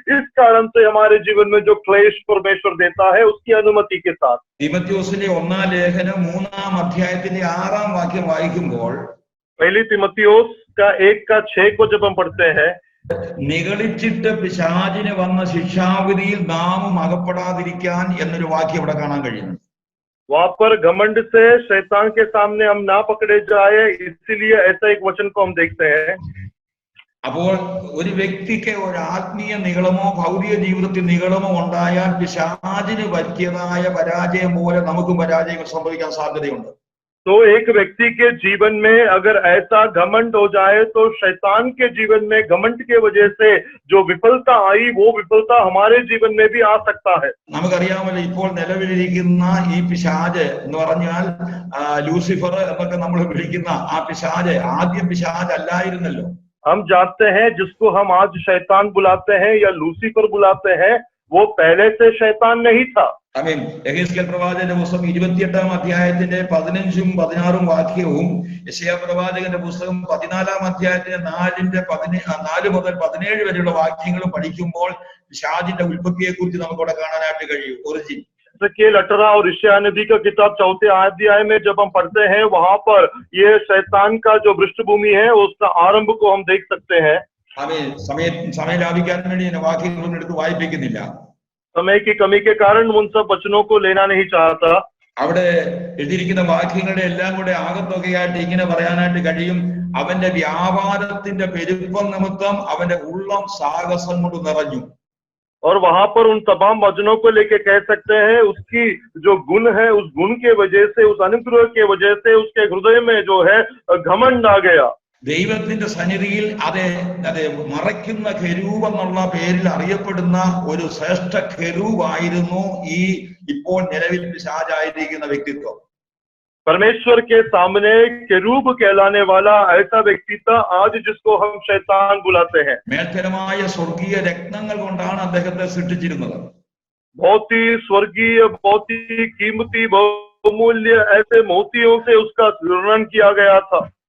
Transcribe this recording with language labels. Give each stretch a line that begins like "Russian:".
Hindi: इस कारण से हमारे जीवन में जो क्लेश परमेश्वर देता है उसकी अनुमति के साथ।
Malayalam: तीमुथियोസിന്റെ 1-ാം ലേഖനം 3-ാം അധ്യായത്തിന്റെ 6-ാം വാക്യം വായിക്കുമ്പോൾ
Hindi: पहली तीमुथियोस का 1:6 को जब हम पढ़ते हैं,
Malayalam: നിഗളിച്ചിട്ട് പിശാചിന് വന്ന ശിക്ഷാവിധിയിൽ നാമും അകപ്പെടാതിരിക്കാൻ എന്നൊരു വാക്യം ഇവിടെ കാണാൻ കഴിയുന്നു.
Hindi: वहां पर घमंड से शैतान के सामने हम ना पकड़े जाए, इसीलिए ऐसा एक वचन को हम देखते हैं।
Malayalam: അപ്പോൾ ഒരു വ്യക്തിക്ക് ഒരു ആത്മീയ നിഗളമോ ഭൗതിക ജീവിതത്തിൽ നിഗളമോ ഉണ്ടായാൽ പിശാചിന് പറ്റിയതായ പരാജയം പോലെ നമുക്കും പരാജയങ്ങൾ സംഭവിക്കാൻ സാധ്യതയുണ്ട്.
Hindi: तो एक व्यक्ति के जीवन में अगर ऐसा घमंड हो जाए तो शैतान के जीवन में घमंड के वजह से जो विफलता आई, वो विफलता हमारे जीवन में भी आ सकता है।
Malayalam: നമുക്കറിയാമല്ലോ ഇപ്പോൾ നിലവിലിരിക്കുന്ന ഈ പിശാച് എന്ന് പറഞ്ഞാൽ ലൂസിഫർ എന്നൊക്കെ നമ്മൾ വിളിക്കുന്ന ആ പിശാച് ആദ്യം പിശാച് അല്ലായിരുന്നല്ലോ.
Hindi: हम जानते हैं जिसको हम आज शैतान बुलाते हैं या लूसीफर बुलाते हैं, वो पहले से शैतान नहीं था।
Malayalam: യെഹെസ്കേൽ പ്രവാചകന്റെ പുസ്തകം 28-ാം അധ്യായത്തിന്റെ 15ഉം 16ഉം വാക്യവും യെശയ്യാ പ്രവാചകന്റെ പുസ്തകം 14-ാം അധ്യായത്തിന്റെ 4 മുതൽ 17 വരെയുള്ള വാക്യങ്ങളും പഠിക്കുമ്പോൾ പിശാചിന്റെ ഉൽപ്പത്തിയെ കുറിച്ച് നമുക്ക് ഇവിടെ കാണാനായിട്ട് കഴിയും.
English: origin
Hindi: 18 और यशायाह नबी का किताब 4 अध्याय में जब हम पढ़ते हैं, वहां पर ये शैतान का जो पृष्ठभूमि है उसका आरंभ को हम देख सकते हैं।
Malayalam: സമയം ലാഭിക്കാൻ വേണ്ടി ഞാൻ വാക്യങ്ങളൊന്നും എടുത്ത് വായിപ്പിക്കുന്നില്ല.
Hindi: समय की कमी के कारण उन सब वचनों को लेना नहीं चाहता।
Malayalam: അവിടെ എഴുതിയിരിക്കുന്ന വാക്യങ്ങളുടെ എല്ലാം കൂടെ ആകത്തുകയായിട്ട് ഇങ്ങനെ പറയാനായിട്ട് കഴിയും, അവന്റെ വ്യാപാരത്തിന്റെ പെരുപ്പം നിമിത്തം അവന്റെ ഉള്ളം സാഹസം കൊണ്ട് നിറഞ്ഞു.
Hindi: और वहां पर उन तमाम वचनों को लेके कह सकते हैं, उसकी जो गुण है, उस गुण के वजह से, उस अनुग्रह के वजह से उसके हृदय में जो है घमंड आ गया।
Malayalam: ദൈവത്തിന്റെ സന്നിധിയിൽ അതെ മറയ്ക്കുന്ന കെരൂബ് എന്നുള്ള പേരിൽ അറിയപ്പെടുന്ന ഒരു ശ്രേഷ്ഠ കെരൂബായിരുന്നു ഈ ഇപ്പോൾ നിലവിൽ പിശാചായിരിക്കുന്ന വ്യക്തിത്വം.
Hindi: परमेश्वर के सामने केरूब कहलाने वाला ऐसा व्यक्ति था आज जिसको हम शैतान बुलाते हैं।
Malayalam: മേൽത്തരമായ സ്വർഗീയ രത്നങ്ങൾ കൊണ്ടാണ് അദ്ദേഹത്തെ സൃഷ്ടിച്ചിരുന്നത്.
Hindi: बहुत ही स्वर्गीय, बहुत ही कीमती, बहुमूल्य ऐसे मोतियों से उसका निर्माण किया गया था।